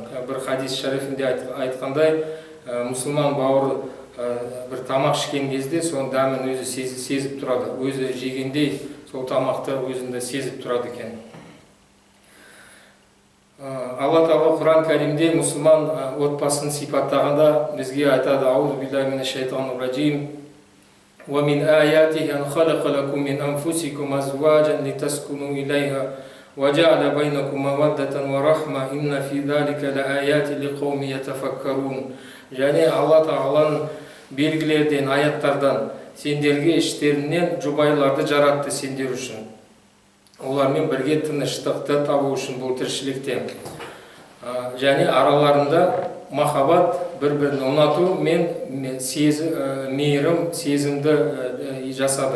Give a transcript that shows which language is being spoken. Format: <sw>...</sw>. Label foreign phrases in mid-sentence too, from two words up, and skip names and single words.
<kk>Бір хадис шарифінде айтқандай, мұсылман бауыр бір тамақ ішкен кезде соның дәмін өзі сезіп тұрады. Өзі жегендей сол тамақты өзінде сезіп тұрады екен. Алла Тағала Құран Кәрімде мұсылман отбасын сипаттағанда бізге айтады:</kk> <ar>«أعوذ بالله من الشيطان الرجيم. وَمِنْ آيَاتِهِ أَنْ خَلَقَ لَكُم مِّنْ أَنفُسِكُمْ أَزْوَاجًا لِتَسْكُنُوا إِلَيْهَا وَجَعَلَ بَيْنَكُم مَّوَدَّةً وَرَحْمَةً إِنَّ فِي ذَلِكَ لَآيَاتٍ لِقَوْمٍ يَتَفَكَّرُونَ».</ar> <kk>Және Алла Тағаланың белгілерден, аяттардан сендерге іштерінен жұбайларды жаратты сендер үшін. Олармен бірге тыныштықты табу үшін бұл тіршілікте. Және араларында махаббат, бір-бірін ұнату мен мейірім, сезімді жасады.</kk>